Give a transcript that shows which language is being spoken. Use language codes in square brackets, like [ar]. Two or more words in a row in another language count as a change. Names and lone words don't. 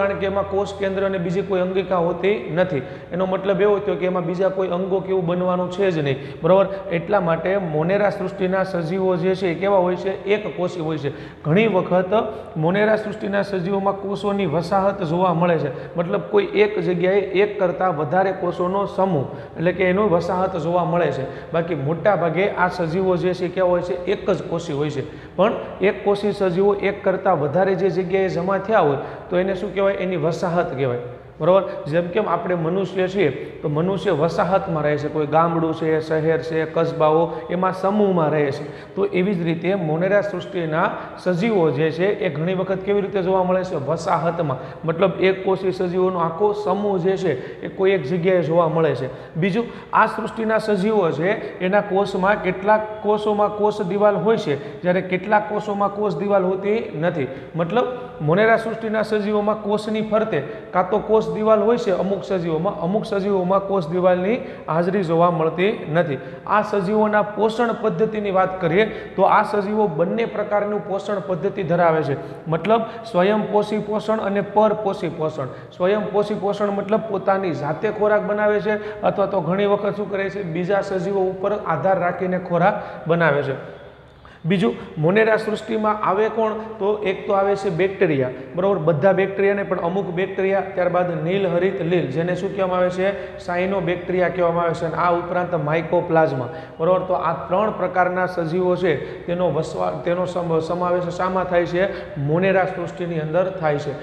[gu] કારણ કે એમાં કોષ કેન્દ્ર અને બીજી કોઈ અંગિકા હોતી નથી। એનો મતલબ એવો થયો કે એમાં બીજા કોઈ અંગો કેવું બનવાનું છે જ નહીં, બરાબર। એટલા માટે મોનેરા સૃષ્ટિના સજીવો જે છે કેવા હોય છે? એક કોષી હોય છે। ઘણી વખત મોનેરા સૃષ્ટિના સજીવોમાં કોષોની વસાહત જોવા મળે છે। મતલબ કોઈ એક જગ્યાએ એક કરતા વધારે કોષોનો સમૂહ એટલે કે એનો વસાહત જોવા મળે છે। બાકી મોટા ભાગે આ સજીવો જે છે કેવા હોય છે? એક જ કોષી હોય છે। પણ એક કોષી સજીવો એક કરતા વધારે જે જગ્યાએ જમા થયા હોય તો એને શું કહેવાય? એની વસાહત કહેવાય, બરાબર। જેમ કે આપણે મનુષ્ય છીએ તો મનુષ્ય વસાહતમાં રહે છે। કોઈ ગામડું છે, શહેર છે, કસ્બાઓ એમાં સમૂહમાં રહે છે। તો એવી જ રીતે મોનેરા સૃષ્ટિના સજીવો જે છે એ ઘણી વખત કેવી રીતે જોવા મળે છે? वसाहतमां। મતલબ એક કોષી સજીવોનો આખો સમૂહ જે છે એ કોઈ એક જગ્યાએ જોવા મળે છે। બીજું આ સૃષ્ટિના સજીવો છે એના કોષમાં કેટલાક કોષોમાં કોષ દિવાલ હોય છે જ્યારે કેટલાક કોષોમાં કોષ દિવાલ હોતી નથી। મતલબ મોનેરા સૃષ્ટિના સજીવોમાં કોષની ફરતે કાં તો કોષ દિવાલ હોય છે અમુક સજીવોમાં કોષ દિવાલની હાજરી જોવા મળતી નથી। આ સજીવોના પોષણ પદ્ધતિની વાત કરીએ તો આ સજીવો બંને પ્રકારનું પોષણ પદ્ધતિ ધરાવે છે। મતલબ સ્વયંપોષી પોષણ અને પરપોષી પોષણ। સ્વયંપોષી પોષણ મતલબ પોતાની જાતે ખોરાક બનાવે છે અથવા તો ઘણી વખત શું કરે છે? બીજા સજીવો ઉપર આધાર રાખીને ખોરાક બનાવે છે। બીજું મોનેરા સૃષ્ટિમાં આવે કોણ તો એક તો આવે છે બેક્ટેરિયા, બરાબર, બધા બેક્ટેરિયાને પણ અમુક બેક્ટેરિયા, ત્યારબાદ નીલ હરિત લીલ જેને શું કહેવામાં આવે છે સાયનો બેક્ટેરિયા કહેવામાં આવે છે, અને આ ઉપરાંત માઇકોપ્લાઝમા, બરાબર. તો આ 3 પ્રકારના સજીવો છે તેનો સમાવેશ શામાં થાય છે મોનેરા સૃષ્ટિની અંદર થાય છે.